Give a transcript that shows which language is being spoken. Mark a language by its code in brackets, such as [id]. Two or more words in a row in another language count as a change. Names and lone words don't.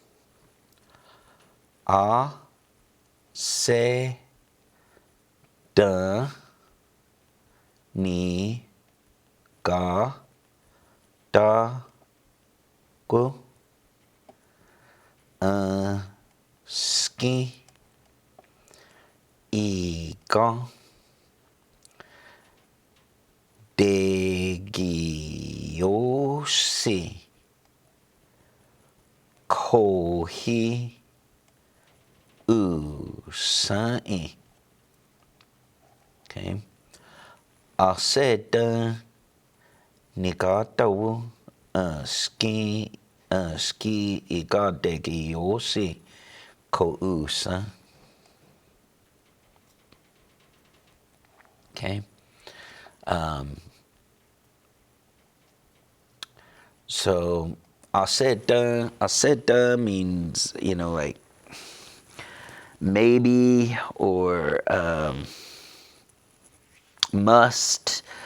[chr] A, se, da, ni, ga, da, gu, ski, iga, degiosi, kohi, usai. Okay. Aseda nigatawu ski iga degiosi ko usa. [en] Okay. So aseda means, like maybe or must.